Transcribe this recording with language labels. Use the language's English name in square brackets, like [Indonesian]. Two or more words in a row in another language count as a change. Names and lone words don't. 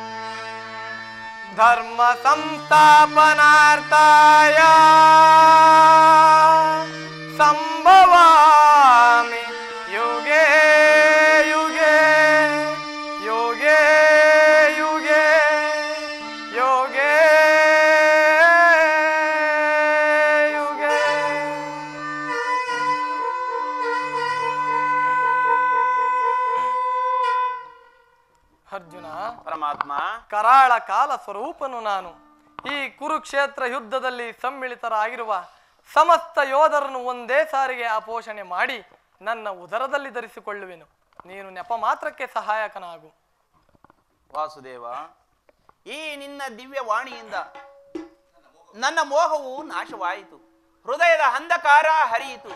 [Sanskrit] ಧರ್ಮ ಸಂಸ್ಥಾಪನಾರ್ಥಾಯ ಸಂಭವಾಮಿ ಯುಗೇ ಯುಗೇ ಯುಗೇ ಯುಗೇ ಯುಗೇ ಯುಗೇ. [Kannada] ಅರ್ಜುನ, ಪರಮಾತ್ಮ, ಕರಾಳ ಕಾಲ ಸ್ವರೂಪನು ನಾನು. ಈ ಕುರುಕ್ಷೇತ್ರ ಯುದ್ಧದಲ್ಲಿ ಸಮ್ಮಿಳಿತರಾಗಿರುವ ಸಮಸ್ತ ಯೋಧರನ್ನು ಒಂದೇ ಸಾರಿಗೆ ಅಪೋಷಣೆ ಮಾಡಿ ನನ್ನ ಉದರದಲ್ಲಿ ಧರಿಸಿಕೊಳ್ಳುವೆನು. ನೀನು ನೆಪ ಮಾತ್ರಕ್ಕೆ ಸಹಾಯಕನಾಗು. ವಾಸುದೇವ, ಈ ನಿನ್ನ ದಿವ್ಯ ವಾಣಿಯಿಂದ ನನ್ನ ಮೋಹವು ನಾಶವಾಯಿತು, ಹೃದಯದ ಅಂಧಕಾರ ಹರಿಯಿತು.